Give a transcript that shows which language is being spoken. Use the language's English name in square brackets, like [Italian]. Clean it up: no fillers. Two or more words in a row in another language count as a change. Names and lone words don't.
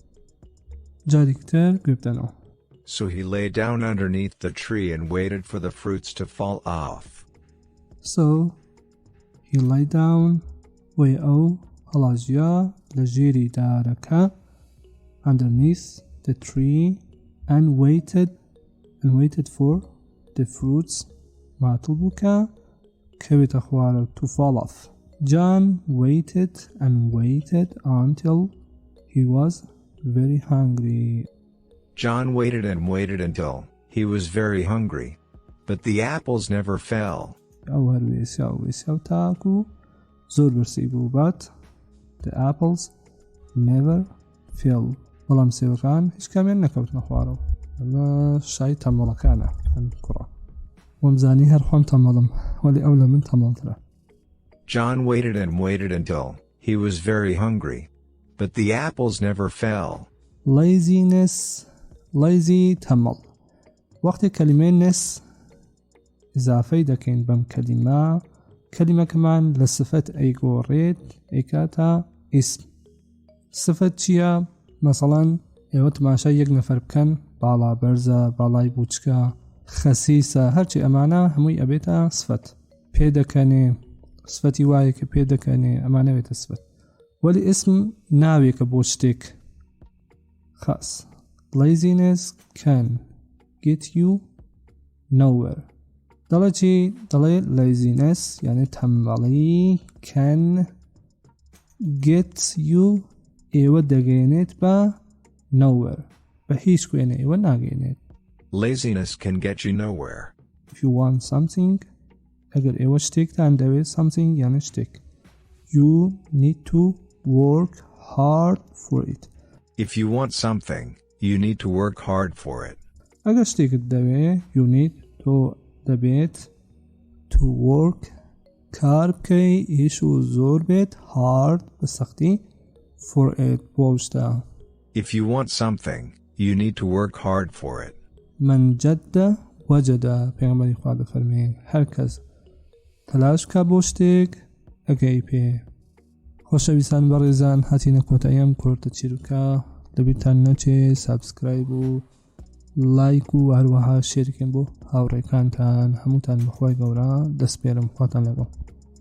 [Central Kurdish] جاریکتر گوێبدەنەوە. [English] So he lay down underneath the tree and waited for the fruits to fall off. So he lay down [Central Kurdish] وی ئەو هەڵاژیا لە ژێری دارەکە [English] underneath the tree and waited for the fruits [Central Kurdish] ماتڵ بووکە کەوێتە خوارەوە [English] to fall off. John waited and waited until he was very hungry. John waited and waited until he was very hungry, but the apples never fell. [Central Kurdish] ئەو هەر وێسیا و تاکو زۆر برسی بوو [English] but the apples never fell [Central Kurdish] بەڵام سێوەکان هیچ کامیان نەکەوتنە خوارەوە. ئەمە شای تەمبەڵەکانە ئەم کوڕە وەمزانی هەر خۆم تەمبەڵم وەلی ئەو لە من تەمبەڵترە. [English] John waited and waited until he was very hungry, but the apples never fell. Laziness lazy [Central Kurdish] تەمبەڵ وەختی کەلیمەی ness ئیزافەی دەکەین بەم کەلیمەکەمان لە سفەت ئەیگۆڕێت ئەیکاتە ئیسم. سفەت چییە؟ مەسەڵەن ئێوە تماشای یەک نەفەر بکەن باڵا بەرزە باڵای بوچکە خەسیسە هەرچی ئەمانە هەمووی ئەبێتە سفەت پێدەکەنێ سفەتی وایە کە پێدەکەنێ ئەمانە بێتە سفەت. وەلی ئیسم ناوێکە بۆ شتێک خاص. [English] Laziness can get you nowhere. [Central Kurdish] دەڵێ چی؟ دەڵێ laziness یعنی تەمبەڵی [English] can get you [Central Kurdish] ئێوە دەگەێنێت بە nowhere بە هیچ کوێنە ئێوە ناگەێنێت. [English] Laziness can get you nowhere. If you want something [Central Kurdish] ئەگەر ئێوە شتێکتان دەوێت [English] something [Central Kurdish] یعنی شتێک [English] you need to work hard for it. If you want something, you need to work hard for it. [Central Kurdish] ئەگەر شتێکت دەوێت [English] you need to [Central Kurdish] دەبێت [English] to work [Central Kurdish] کار بکەی ئیش و زۆر بێت hard بە سەختی [English] for it [Central Kurdish] بۆ شتە. [English] If you want something, you need to work hard for it. [Arabic] من جەدە وەجەدە [Central Kurdish] پێغەمبەری خوا دەفەرمێن هەر کەس تەلاش بکە بۆ شتێک ئەگەی پێ. خۆشەویستان بەڕێزان هاتینە کۆتاییەم کورتە چیرۆکە لەبیرتان نەچێ سابسکرایب و لایک و هەروەها شێرکەن بۆ هاوڕێکانتان هەمووتان بەخوای گەورە دەست پێرم خواتان لەگەڵ.